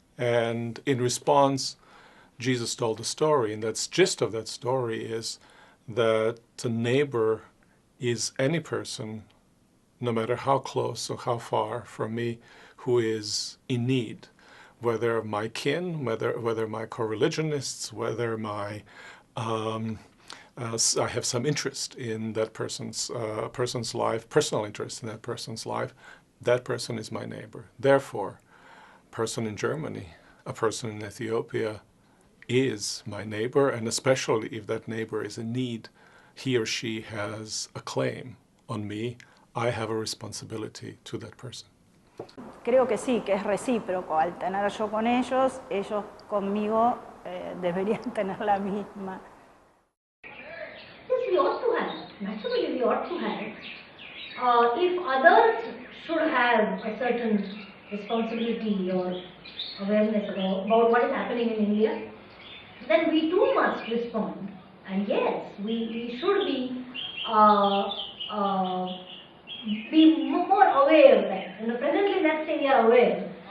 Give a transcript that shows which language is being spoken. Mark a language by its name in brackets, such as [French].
[English] And in response, Jesus told a story, and the gist of that story is that a neighbor is any person, no matter how close or how far from me, who is in need, whether my kin, whether my co-religionists, whether my I have some interest in that person's life, personal interest in that person's life, that person is my neighbor. Therefore, a person in Germany, a person in Ethiopia is my neighbor, and especially if that neighbor is in need, he or she has a claim on me. I have a responsibility to that person. [Spanish] Creo que sí, que es recíproco. Al tener yo con ellos, ellos conmigo deberían tener la misma. [English] Yes, we ought to have. Naturally, we ought to have. If others should have a certain responsibility or awareness about what is happening in India, then we too must respond. And yes, we should be more aware that, presently let's say we are aware.